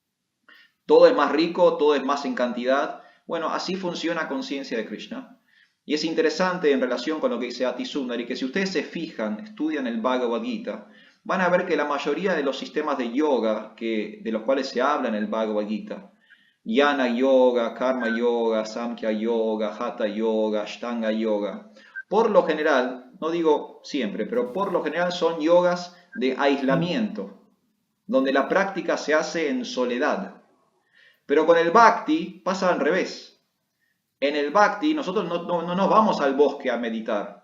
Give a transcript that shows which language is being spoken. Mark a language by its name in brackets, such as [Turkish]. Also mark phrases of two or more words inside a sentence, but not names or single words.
[Spanish] Todo es más rico, todo es más en cantidad. Bueno, así funciona conciencia de Krishna. Y es interesante en relación con lo que dice Atisundari, que si ustedes se fijan, estudian el Bhagavad Gita, van a ver que la mayoría de los sistemas de yoga de los cuales se habla en el Bhagavad Gita, Jnana Yoga, Karma Yoga, Samkhya Yoga, Hatha Yoga, Ashtanga Yoga, por lo general, no digo siempre, pero por lo general son yogas de aislamiento, donde la práctica se hace en soledad. Pero con el Bhakti pasa al revés. En el Bhakti nosotros no nos vamos al bosque a meditar.